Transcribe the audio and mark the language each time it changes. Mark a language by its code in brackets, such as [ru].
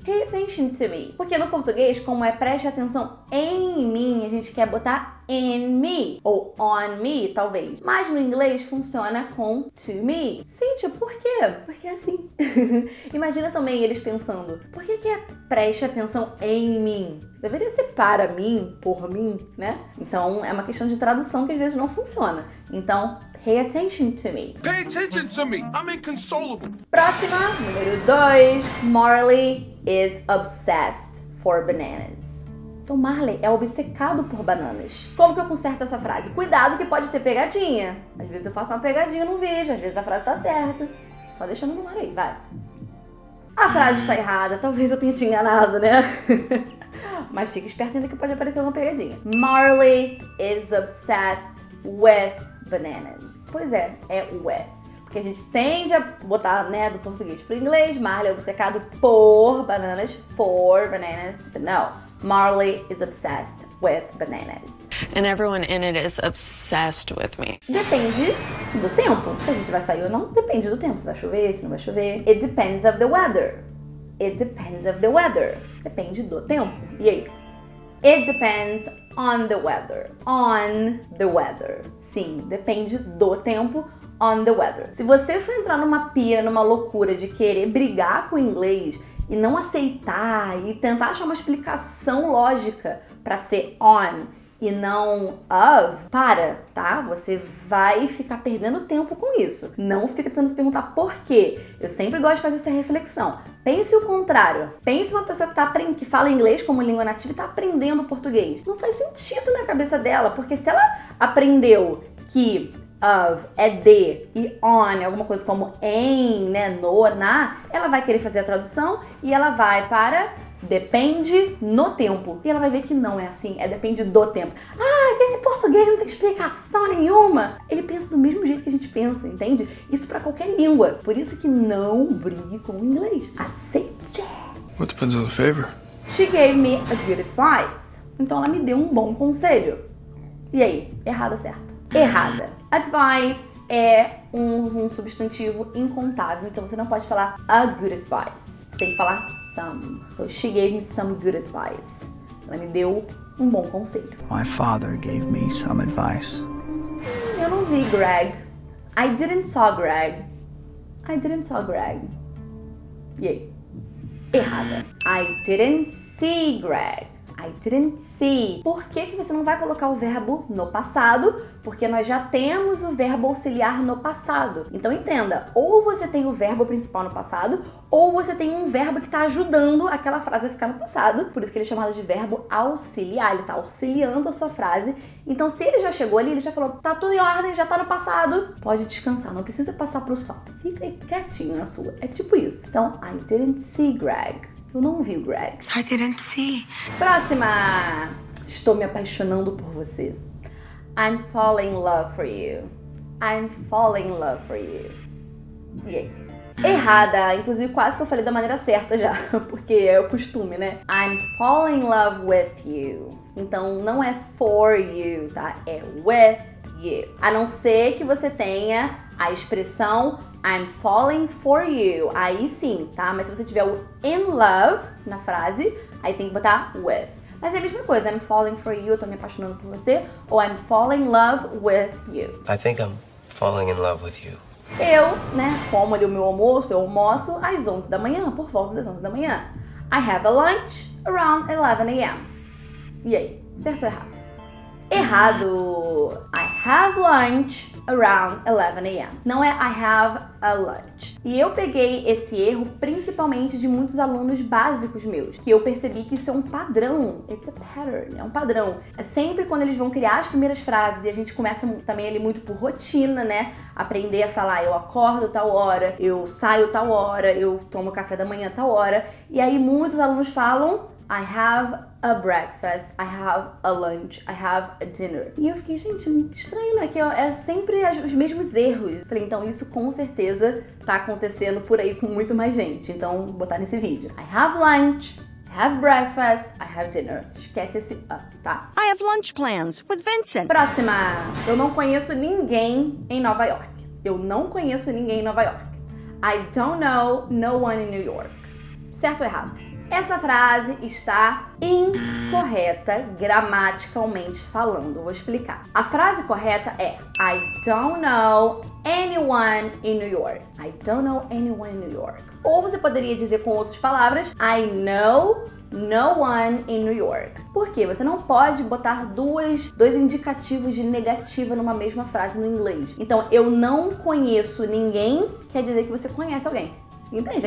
[en] Pay attention to me. Porque no português, como é preste atenção em mim, a gente quer botar in me ou on me, talvez. [pt] Mas no inglês funciona com to me. Cíntia, por quê? Porque é assim. Imagina também eles pensando, por que é preste atenção em mim? Deveria ser para mim, por mim, né? Então é uma questão de tradução que às vezes não funciona. Então, [en] pay attention to me. Pay attention to me. I'm inconsolable. [pt] Próxima, número 2. [en] Marley is obsessed for bananas. [pt] Então, Marley é obcecado por bananas. Como que eu conserto essa frase? Cuidado que pode ter pegadinha. Às vezes eu faço uma pegadinha no vídeo, às vezes a frase tá certa. Só deixando no ar aí, vai. A frase está errada, talvez eu tenha te enganado, né? Mas fica esperto ainda que pode aparecer uma pegadinha. [en] Marley is obsessed with bananas. [pt] Pois é with. Porque a gente tende a botar, né, do português para o inglês. Marley é obcecado por bananas, [en] for bananas. But no. Marley is obsessed with bananas. And everyone in it is obsessed with me. [pt] Depende do tempo. Se a gente vai sair ou não, depende do tempo. Se vai chover, se não vai chover. [en] It depends of the weather. It depends of the weather. [pt] Depende do tempo. E aí? [en] It depends on the weather. On the weather. [pt] Sim, depende do tempo. [en] On the weather. [pt] Se você for entrar numa pira, numa loucura de querer brigar com o inglês e não aceitar e tentar achar uma explicação lógica para ser on e não of, tá? Você vai ficar perdendo tempo com isso. Não fica tentando se perguntar por quê. Eu sempre gosto de fazer essa reflexão. Pense o contrário. Pense uma pessoa que fala inglês como língua nativa e tá aprendendo português. Não faz sentido na cabeça dela, porque se ela aprendeu que of é de e on é alguma coisa como em, né, no, na, ela vai querer fazer a tradução e ela vai para depende no tempo. E ela vai ver que não é assim, depende do tempo. Ah, que esse português não tem explicação nenhuma. Ele pensa do mesmo jeito que a gente pensa, entende? Isso para qualquer língua. Por isso que não brigue com o inglês. Aceite. [en] What depends on the favor? She gave me a good advice. [pt] Então ela me deu um bom conselho. E aí, errado ou certo? Errada. Advice é um substantivo incontável, então você não pode falar [en] a good advice. [pt] Você tem que falar some. [en] So she gave me some good advice. [pt] Ela me deu um bom conselho. [en] My father gave me some advice. [pt] Eu não vi Greg. [en] I didn't saw Greg. I didn't saw Greg. [pt] E aí? Errada. [en] I didn't see Greg. I didn't see. [pt] Por que você não vai colocar o verbo no passado? Porque nós já temos o verbo auxiliar no passado. Então entenda, ou você tem o verbo principal no passado, ou você tem um verbo que está ajudando aquela frase a ficar no passado. Por isso que ele é chamado de verbo auxiliar. Ele está auxiliando a sua frase. Então se ele já chegou ali, ele já falou, tá tudo em ordem, já tá no passado, pode descansar, não precisa passar pro sol. Fica aí quietinho na sua. É tipo isso. Então, [en] I didn't see Greg. [pt] Eu não vi o Greg. [en] I didn't see. [pt] Próxima! Estou me apaixonando por você. [en] I'm falling in love for you. I'm falling in love for you. [pt] E aí? Errada, inclusive quase que eu falei da maneira certa já, porque é o costume, né? [en] I'm falling in love with you. [pt] Então não é for you, tá? É with you. A não ser que você tenha a expressão [en] I'm falling for you. [pt] Aí sim, tá? Mas se você tiver o in love na frase, aí tem que botar with. Mas é a mesma coisa, [en] I'm falling for you, [pt] eu tô me apaixonando por você, ou [en] I'm falling in love with you. I think I'm falling in love with you. [pt] Eu, né, como ali o meu almoço, eu almoço às 11 da manhã, por volta das 11 da manhã. [en] I have a lunch around 11 a.m. [pt] E aí, certo ou errado? Errado! [en] I have lunch around 11 a.m. [pt] Não é [en] I have a lunch. [pt] E eu peguei esse erro principalmente de muitos alunos básicos meus, que eu percebi que isso é um padrão. [en] It's a pattern, [pt] é um padrão. É sempre quando eles vão criar as primeiras frases e a gente começa também ali muito por rotina, né? Aprender a falar, eu acordo tal hora, eu saio tal hora, eu tomo café da manhã tal hora. E aí muitos alunos falam [en] I have a breakfast, I have a lunch, I have a dinner. [pt] E eu fiquei, gente, estranho, né? Que é sempre os mesmos erros. Falei, então isso com certeza tá acontecendo por aí com muito mais gente. Então, vou botar nesse vídeo. [en] I have lunch, I have breakfast, I have dinner. [pt] Esquece esse up, tá? [en] I have lunch plans with Vincent. [pt] Próxima. Eu não conheço ninguém em Nova York. Eu não conheço ninguém em Nova York. [en] I don't know no one in New York. [pt] Certo ou errado? Essa frase está incorreta gramaticalmente falando. Vou explicar. A frase correta é [en] I don't know anyone in New York. I don't know anyone in New York. [pt] Ou você poderia dizer com outras palavras [en] I know no one in New York. [pt] Por quê? Você não pode botar dois indicativos de negativa numa mesma frase no inglês. Então, eu não conheço ninguém quer dizer que você conhece alguém. Entende?